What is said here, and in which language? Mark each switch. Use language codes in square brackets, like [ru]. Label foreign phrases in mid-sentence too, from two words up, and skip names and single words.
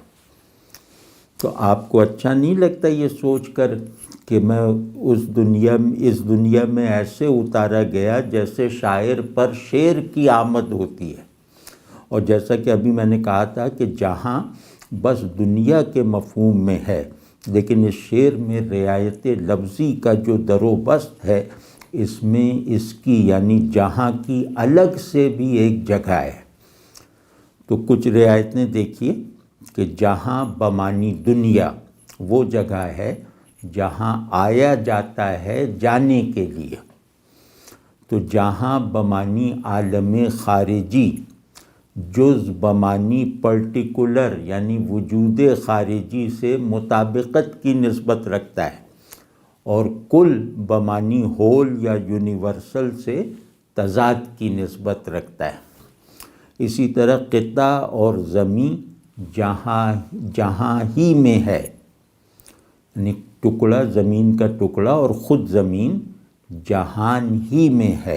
[ur] تو آپ کو اچھا نہیں لگتا یہ سوچ کر کہ میں اس دنیا میں ایسے اتارا گیا جیسے شاعر پر شعر کی آمد ہوتی ہے؟ اور جیسا کہ ابھی میں نے کہا تھا کہ جہاں بس دنیا کے مفہوم میں ہے، لیکن اس شعر میں رعایت لفظی کا جو در و بست ہے، اس میں اس کی یعنی جہاں کی الگ سے بھی ایک جگہ ہے۔ تو کچھ رعایتیں دیکھیے کہ جہاں بمانی دنیا وہ جگہ ہے جہاں آیا جاتا ہے جانے کے لیے، تو جہاں بمانی عالم خارجی جز بمانی پرٹیکولر یعنی وجود خارجی سے مطابقت کی نسبت رکھتا ہے، اور کل بمانی ہول یا یونیورسل سے تضاد کی نسبت رکھتا ہے۔ اسی طرح خطہ اور زمین جہاں ہی میں ہے، یعنی ٹکڑا زمین کا ٹکڑا اور خود زمین جہان ہی میں ہے۔